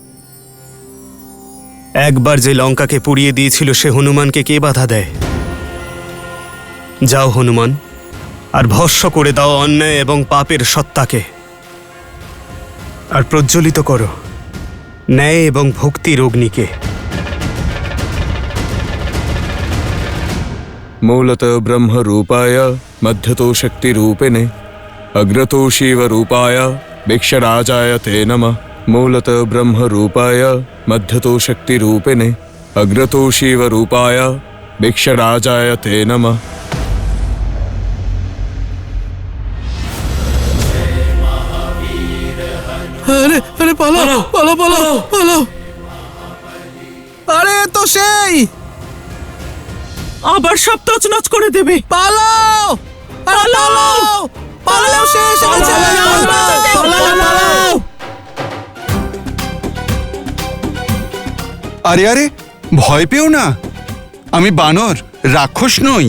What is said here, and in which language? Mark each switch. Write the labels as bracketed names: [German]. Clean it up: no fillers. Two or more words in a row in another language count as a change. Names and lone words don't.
[Bangla] একবার যে লঙ্কাকে পুড়িয়ে দিয়েছিল সে হনুমানকে কে বাধা দেয়? যাও হনুমান, আর ভস্ম করে দাও অন্যায় এবং পাপের সত্তাকে, আর প্রজ্বলিত করো ন্যায় এবং ভক্তির অগ্নিকে। [Sanskrit] मूलतः ब्रह्म रूपाय मध्यतो शक्ति रूपिणे अग्रतो शिव रूपाय भिक्षराजाय ते नमः। मूलतः ब्रह्म रूपाय मध्यतो शक्ति रूपिणे अग्रतो शिव रूपाय भिक्षराजाय ते नमः। [Bangla] পালাও পালাও পালাও পালাও। আরে তো সেই আবার সব তছনছ করে দেবে। পালাও পালাও পালাও, শেষ হয়েছে। আরে আরে ভয় পেও না, আমি বানর, রাক্ষস নই।